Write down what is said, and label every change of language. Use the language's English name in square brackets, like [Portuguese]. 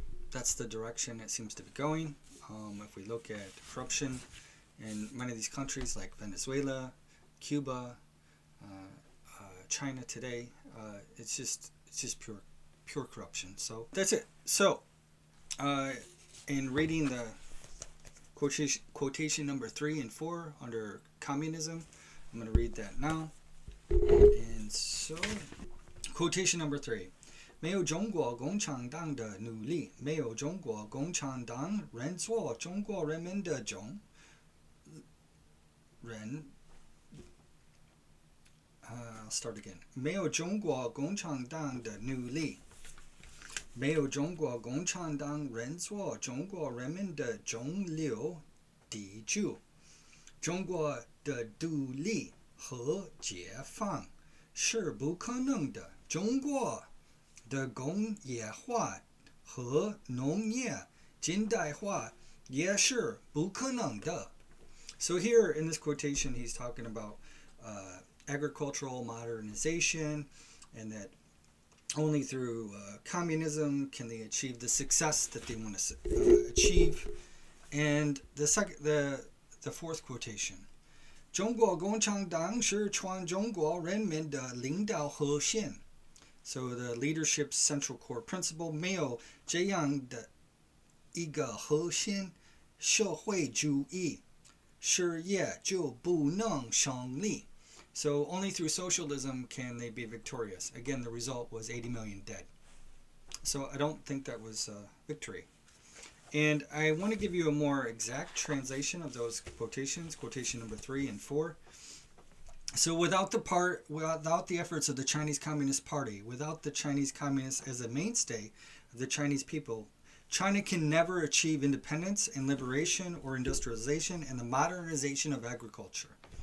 [English] That's the direction it seems to be going. If we look at corruption in many of these countries like Venezuela, Cuba, China today, it's just pure corruption. So that's it. So in reading the quotation number 3 and 4 under communism, I'm going to read that now. And so quotation number 3. [Chinese] 没有中国共产党的努力，没有中国共产党人做中国人民的种人。 [English] I'll start again. [Chinese] 没有中国共产党的努力，没有中国共产党人做中国人民的中流砥柱。中国的独立和解放是不可能的。中国的工业化和农业近代化也是不可能的。 [English] So here in this quotation, he's talking about agricultural modernization, and that only through communism can they achieve the success that they want to achieve. And the fourth quotation. [Chinese] 中国共产党是全中国人民的领导核心。 [English] So the leadership's central core principle, [Chinese] 没有这样的一个核心，社会主义事业就不能胜利。 [English] So only through socialism can they be victorious. Again, the result was 80 million dead. So I don't think that was victory. And I want to give you a more exact translation of those quotations, quotation number 3 and 4. So without the efforts of the Chinese Communist Party, without the Chinese Communists as a mainstay of the Chinese people, China can never achieve independence and liberation or industrialization and the modernization of agriculture.